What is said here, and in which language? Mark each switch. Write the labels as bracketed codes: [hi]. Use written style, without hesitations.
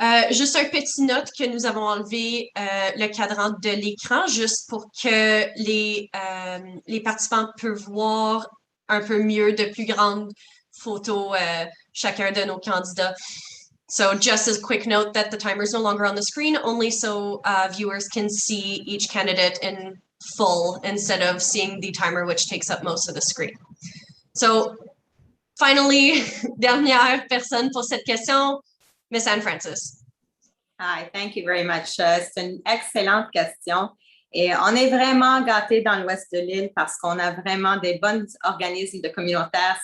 [fr] Juste un petit note que nous avons enlevé le cadran de l'écran juste pour que les participants peuvent voir un peu mieux de plus grandes photos chacun de nos candidats. [en] So just as a quick note that the timer is no longer on the screen, only so viewers can see each candidate in full instead of seeing the timer, which takes up most of the screen. So, finally, [fr] dernière personne pour cette question, Miss Anne Francis. [en] Hi, thank you very much. [fr] C'est une excellente question. Et on est vraiment gâtés dans l'ouest de l'île parce qu'on a vraiment des bons organismes de communautaires.